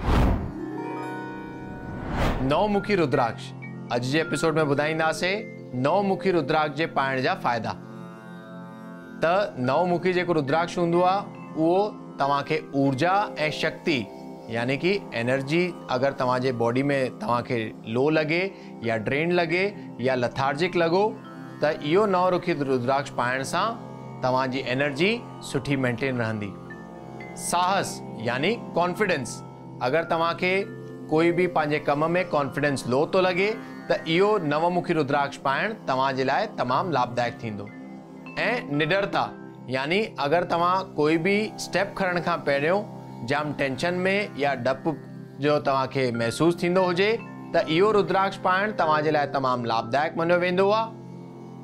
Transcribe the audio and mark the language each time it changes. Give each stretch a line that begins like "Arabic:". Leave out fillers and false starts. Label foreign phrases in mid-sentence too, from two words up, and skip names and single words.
Sindhi: नवमुखी रुद्राक्ष। अॼु जे एपिसोड में ॿुधाईंदासीं नवमुखी रुद्राक्ष जे पाइण जा फ़ाइदा। त नवमुखी जेको रुद्राक्ष हूंदो आहे उहो तव्हांखे ऊर्जा ऐं शक्ति यानी कि एनर्जी अगर तव्हांजे बॉडी में तव्हांखे लो लगे या ड्रेन लगे या लथार्जिक लगो त इहो नवमुखी रुद्राक्ष पाइण सां तव्हांजी एनर्जी सुठी मेंटेन रहंदी। साहस यानी कॉन्फिडेंस। अगर तव्हांखे कोई भी पंहिंजे कम में कॉन्फिडेंस लो तो लगे त इहो नवमुखी रुद्राक्ष पाइण तव्हांजे लाइ तमामु लाभदायक थींदो। ऐं निडरता यानी अगर तव्हां कोई भी स्टेप खणण खां पहिरियों जाम टेंशन में या डप जो तव्हांखे महसूस थींदो हुजे त इहो रुद्राक्ष पाइण तव्हांजे लाइ तमामु लाभदायक मञियो वेंदो आहे।